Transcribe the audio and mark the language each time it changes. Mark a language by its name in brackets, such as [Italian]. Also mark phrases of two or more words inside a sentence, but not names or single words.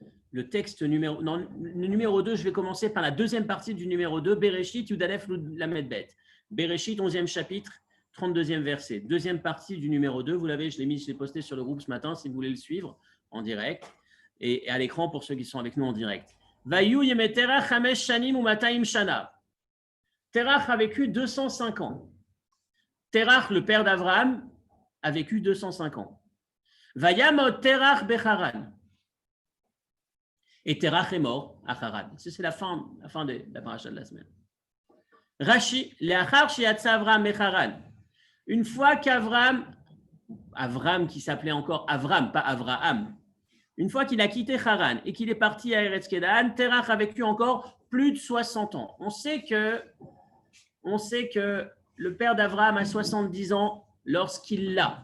[French] le texte numéro 2, je vais commencer par la deuxième partie du numéro 2, [Hebrew] בראשית, יוד אלף, למד בית. [French] Bereshit, 11e chapitre, 32e verset. Deuxième partie du numéro 2, vous l'avez, je l'ai posté sur le groupe ce matin si vous voulez le suivre en direct et à l'écran pour ceux qui sont avec nous en direct. [Hebrew] ויהיו ימי תרח חמש שנים ומאתים שנה. [French] Terach a vécu 205 ans. Terach, le père d'Abraham, a vécu 205 ans. [Hebrew] וימת תרח בחרן. [French] Et Terach est mort à Haran. C'est la fin de la paracha de la semaine. [Hebrew] רש״י, לאחר שיצא אברם מחרן. [French] Une fois qu'Avram qui s'appelait encore Avram, pas Avraham, une fois qu'il a quitté Haran et qu'il est parti à Eretz Kedan, Terach a vécu encore plus de 60 ans. On sait que le père d'Avram a 70 ans lorsqu'il l'a.